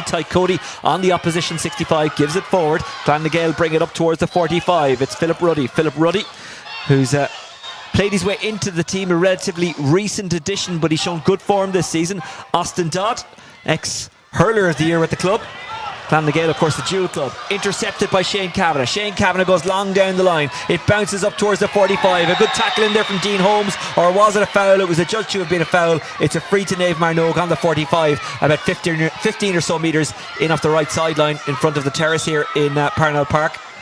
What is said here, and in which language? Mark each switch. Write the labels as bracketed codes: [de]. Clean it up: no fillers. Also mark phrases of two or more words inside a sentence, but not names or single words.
[en] Ty Cody on the opposition 65 gives it forward. Clanna Gael bring it up towards the 45. It's Philip Ruddy. Philip Ruddy, who's played his way into the team, a relatively recent addition, but he's shown good form this season. Austin Dodd, ex-hurler of the year with the club. Clanna Gael, of course, the dual club. Intercepted by Shane Kavanagh. Shane Kavanagh goes long down the line. It bounces up towards the 45. A good tackle in there from Dean Holmes. Or was it a foul? It was adjudged to have been a foul. It's a free to Naomh Mearnóg on the 45, about 15 or so metres in off the right sideline in front of the terrace here in Parnell Park.